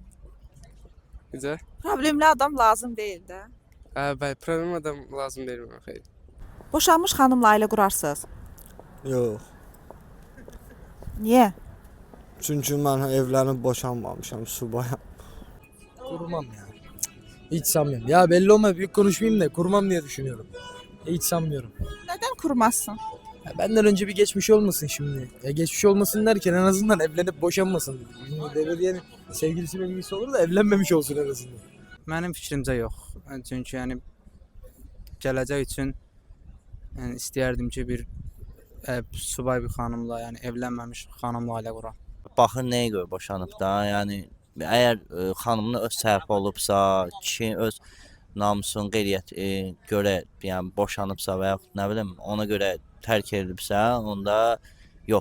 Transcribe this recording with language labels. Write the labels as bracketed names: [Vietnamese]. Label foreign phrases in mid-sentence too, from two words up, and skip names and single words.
[Azerbaijani] Necə? Problemli adam lazım deyil də. Bəli, problem adam lazım deyil mənə, xeyr. Boşanmış xanımla ailə qurarsınız. Yox. Niyə? Çünki mən evlənib boşanmamışam, subayam. [Turkish] Kurmam ya. Hiç sanmıyorum. Ya belli olma, büyük konuşmayayım da kurmam diye düşünüyorum. Hiç sanmıyorum. [Azerbaijani] Nədən qurmazsın? [Turkish] Ya benden önce bir geçmiş olmasın şimdi. Ya geçmiş olmasın derken en azından evlenip boşanmasın. Belediyenin sevgilisi sevgilisi olur da evlenmemiş olsun en azından. [Azerbaijani] Mənim fikrimcə yox. Çünki yəni gələcək üçün yəni istəyərdim ki, bir subay bir xanımla, yəni evlənməmiş xanımla ailə quram. Baxır nəyə görə boşanıb da, yəni əgər xanımın öz səhvi olubsa, kişi öz namusun, qeyriyyət görə yəni boşanıbsa və yaxud nə bilim ona görə tərk edilibsə, onda yox.